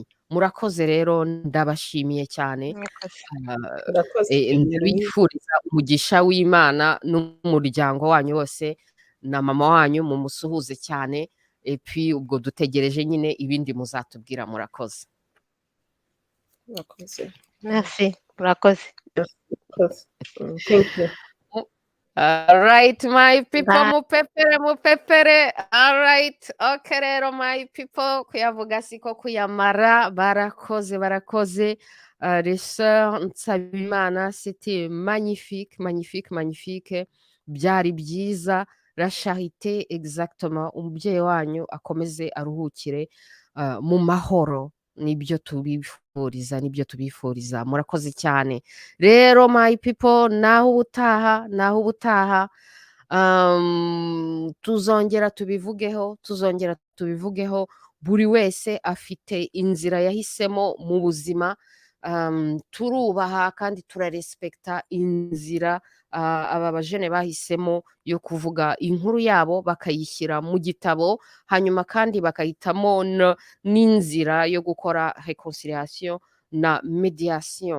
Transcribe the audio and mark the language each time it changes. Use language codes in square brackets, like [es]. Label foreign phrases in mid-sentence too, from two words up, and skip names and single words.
[rw] Murakoze rero, ndabashimiye cyane. Ndabifuriza umugisha w'Imana n'umuryango wanyu wose na mama wanyu, mumusuhuze cyane. Epi ubwo dutegereje nyine ibindi muzatubwira. Murakoze. Merci, murakoze. [en] Thank you. All right, my people, [rw] mupepere. [en] All right, okay rero my people, [rw] kuyavuga siko kuyamara. Barakoze. [fr] Les sœurs Nsabimana, c'était magnifique. [rw] Byari byiza. [fr] La charité, exactement. [rw] Umubyeyi wanyu akomeze aruhukire mu mahoro. Nibyo tubifuriza. Murakoze cyane rero [en] my people. [rw] Naho ubutaha tuzongera tubivugeho. Buri wese afite inzira yahisemo mu buzima. Turubaha kandi turarespekta inzira aba bajene bahisemo yo kuvuga inkuru yabo bakayishyira mu gitabo, hanyuma kandi bakahitamo n'inzira yo gukora reconciliation na mediation.